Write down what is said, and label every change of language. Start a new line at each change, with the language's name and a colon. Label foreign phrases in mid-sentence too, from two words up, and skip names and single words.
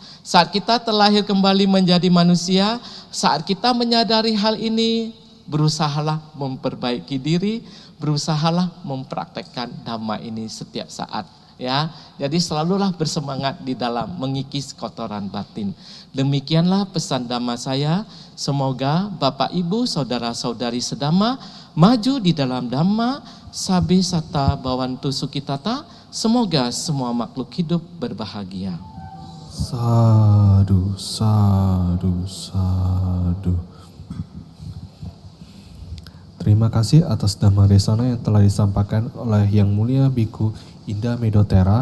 Indonesian: Saat kita terlahir kembali menjadi manusia, saat kita menyadari hal ini, berusahalah memperbaiki diri, berusahalah mempraktekkan Dhamma ini setiap saat. Ya, jadi selalulah bersemangat di dalam mengikis kotoran batin. Demikianlah pesan Dhamma saya. Semoga Bapak Ibu, saudara-saudari sedhamma maju di dalam Dhamma,
Pali: sabe sata bawantu sukitata.
Indonesian: Semoga semua makhluk hidup berbahagia.
Pali: Sadu, sadu, sadu.
Indonesian: Terima kasih atas
Pali: Dhamma Desana
Indonesian: yang telah disampaikan oleh Yang Mulia Biku Indah Medotera.